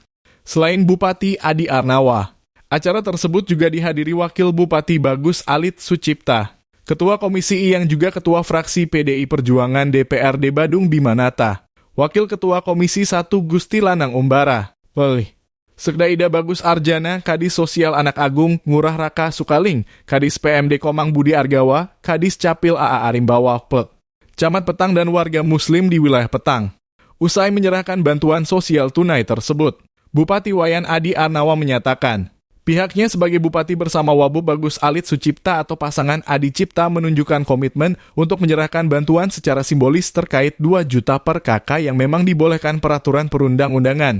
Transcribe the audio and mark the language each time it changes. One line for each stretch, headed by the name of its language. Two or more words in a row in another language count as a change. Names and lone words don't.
Indonesian: Selain Bupati Adi Arnawa, acara tersebut juga dihadiri Wakil Bupati Bagus Alit Sucipta, Ketua Komisi I yang juga Ketua Fraksi PDI Perjuangan DPRD Badung Bimanata, Wakil Ketua Komisi 1 Gusti Lanang Umbara, Sekda Ida Bagus Arjana, Kadis Sosial Anak Agung Ngurah Raka Sukaling, Kadis PMD Komang Budi Argawa, Kadis Capil AA Arimbawa, Camat Petang dan warga muslim di wilayah Petang. Usai menyerahkan bantuan sosial tunai tersebut, Bupati Wayan Adi Arnawa menyatakan, pihaknya sebagai Bupati bersama Wabub Bagus Alit Sucipta atau pasangan Adi Cipta menunjukkan komitmen untuk menyerahkan bantuan secara simbolis terkait 2 juta per KK yang memang dibolehkan peraturan perundang-undangan.